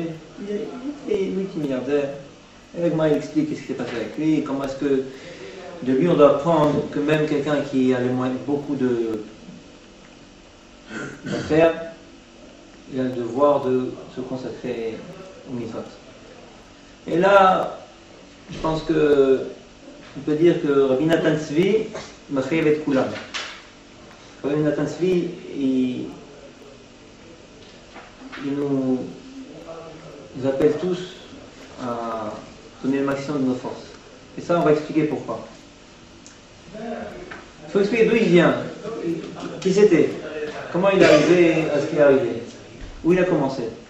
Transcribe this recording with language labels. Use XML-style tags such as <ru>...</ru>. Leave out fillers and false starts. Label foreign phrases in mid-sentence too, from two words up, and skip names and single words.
<fr>Il était multimilliardaire. Et avec moi, il explique ce qui s'est passé avec lui, comment est-ce que de lui on doit apprendre que même quelqu'un qui a les moyens, beaucoup d'affaires, il a le devoir de se consacrer au mitzvot. Et là, je pense que on peut dire que Rabbi Nathan Tzvi</fr> <he>מחייב את כולם.</he> <fr>Rabbi Nathan Tzvi, il nous appelle tous à donner le maximum de nos forces. Et ça, on va expliquer pourquoi. Il faut expliquer d'où il vient, qui c'était, comment il est arrivé à ce qui est arrivé, où il a commencé.</fr>